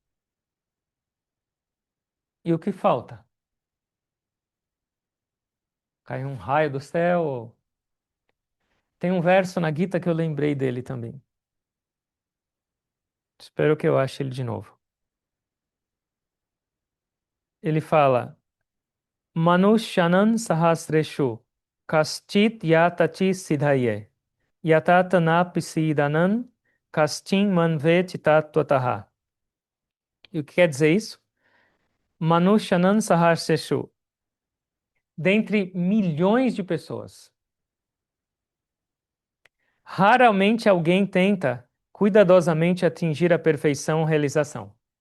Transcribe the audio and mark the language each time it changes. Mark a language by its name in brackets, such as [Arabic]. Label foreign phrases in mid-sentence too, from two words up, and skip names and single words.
[Portuguese] É isso, achei. E o que falta? Cai um raio do céu? Tem um verso na Gita que eu lembrei dele também. Espero que eu ache ele de novo. Ele fala: [Sanskrit] Manushyanan sahasreshu kaschit yatachi siddhaye yatatana pisidanan kaschin manve chitattvataha. [Portuguese] E o que quer dizer isso? [Sanskrit] Manushyanan sahasreshu. [Portuguese] Dentre milhões de pessoas, raramente alguém tenta cuidadosamente atingir a perfeição ou realização.